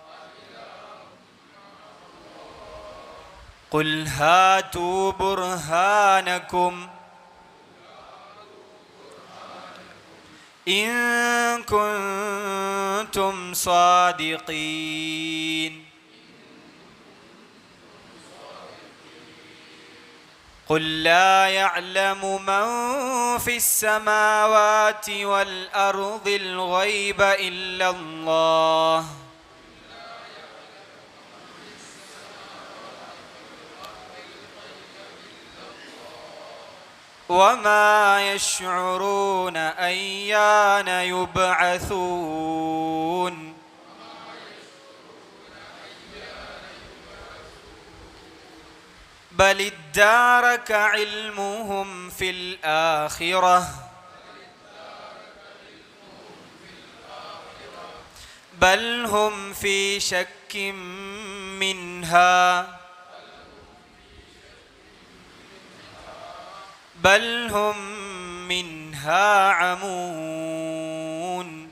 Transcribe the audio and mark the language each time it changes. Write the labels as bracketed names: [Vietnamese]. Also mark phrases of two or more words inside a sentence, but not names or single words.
[Arabic] قل هاتوا برهانكم إن كنتم صادقين. قل لا يعلم من في السماوات والأرض الغيب إلا الله. وما يشعرون أيان يبعثون. بل ادارك علمهم في الآخرة بل هم في شك منها بل هم منها عمون.